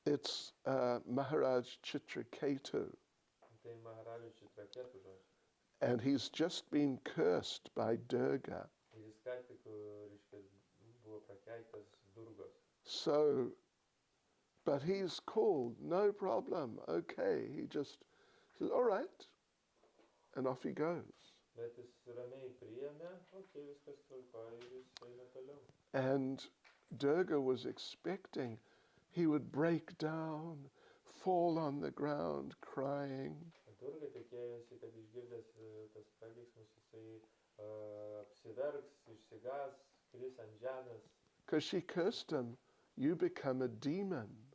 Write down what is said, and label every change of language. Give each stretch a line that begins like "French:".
English: It's Maharaj Chitraketu,
Lithuanian: Tai Maharajų Chitraketų žodžiai.
English: and he's just been cursed by Durga.
Lithuanian: Ir jis ką tik, reiškia, buvo prakeiktas Durgos.
English: So, but he's called, no problem, okay. He just says, all right, and off he goes.
Lithuanian: Bet jis ramiai priėmė, viskas tvarkoja ir jis eina toliau.
English: And Durga was expecting he would break down, fall on the ground crying.
Lithuanian: Durga tikėjosi, kad išgirdęs tas prakeiksmus jisai apsiverks, išsigas, kris ant žemės.
English: Because she cursed him, you become a demon.